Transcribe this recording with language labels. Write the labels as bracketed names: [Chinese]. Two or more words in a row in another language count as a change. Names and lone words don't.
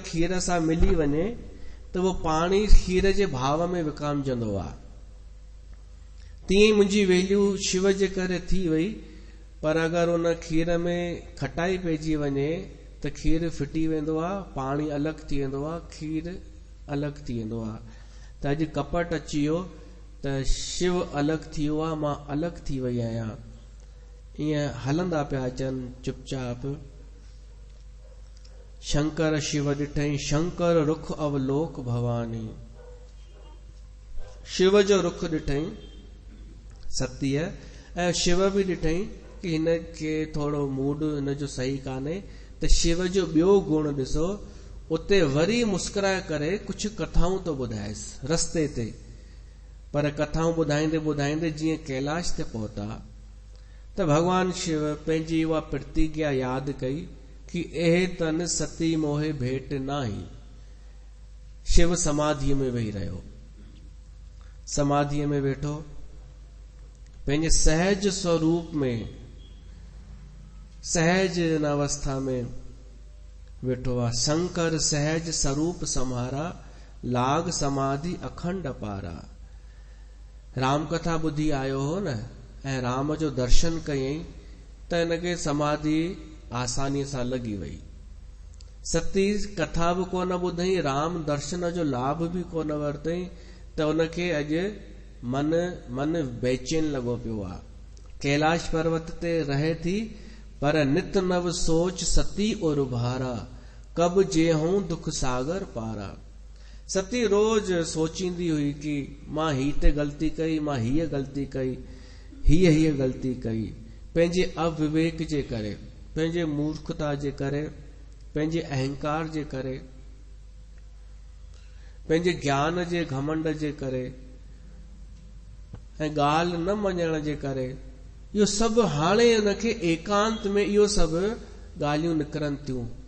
[Sindhi] खीर सां मिली वञे त उहो पाणी खीर जे भाव में विकामजंदो आहे तीअं ई मुंहिंजी वैल्यू शिव जे करे थी वई पर अगरि उन खीर में खटाई पइजी वञे त खीर फिटी वेंदो आहे पाणी अलॻि थी वेंदो आहे खीर अलॻि थी वेंदो आहे त अॼु कपट अची वियो त शिव अलॻि थी वियो आहे मां अलॻि थी वई आहियां ईअं हलंदा पिया अचनि चुपचाप शंकर शिव ॾिठई [Awadhi] शंकर रुख अवलोक भवानी [Sindhi] शिव जो रुख ॾिठई सतीअ ऐं शिव बि ॾिठई कि हिन खे थोरो मूड हिन जो सही कान्हे त शिव जो ॿियो गुण ॾिसो उते वरी मुस्कुराए करे कुझु कथाऊं थो ॿुधाएसि रस्ते ते पर कथाऊं ॿुधाईंदे ॿुधाईंदे जीअं कैलाश ते पहुता त भगवान शिव पंहिंजी उहा प्रतिज्ञा यादि कई कि [Awadhi] एहे तन सती मोहे भेट नाही [Sindhi] शिव समाधीअ में वेही रहियो समाधीअ में वेठो पंहिंजे सहज स्वरूप में सहज इन अवस्था में वेठो आहे [Awadhi] शंकर सहज स्वरूप समारा लाग समाधि अखंड पारा [Sindhi] राम कथा ॿुधी आयो हो न ऐं राम जो दर्शन कयईं त हिनखे समाधि आसानीअ सां लॻी वई सती कथा बि कोन ॿुधई राम दर्शन जो लाभ बि कोन वरितई त उनखे अॼु मन बेचैन लॻो पियो आहे कैलाश पर्वत ते रहे थी पर [Awadhi] नित नव सोच सती और भारा कब जे हूं दुख सागर पारा [Sindhi] सती रोज सोचींदी हुई कि मां ही ते ग़लती कई मां हीअ ग़लती कई हीअ ग़लती कई पंहिंजे अविवेक जे करे पंहिंजे मूर्खता जे करे पंहिंजे अहंकार जे करे पंहिंजे ज्ञान जे घमंड जे करे ऐं ॻाल्हि न मञण जे करे इहो सभु हाणे हुनखे एकांत में इहो सभु ॻाल्हियूं निकिरनि थियूं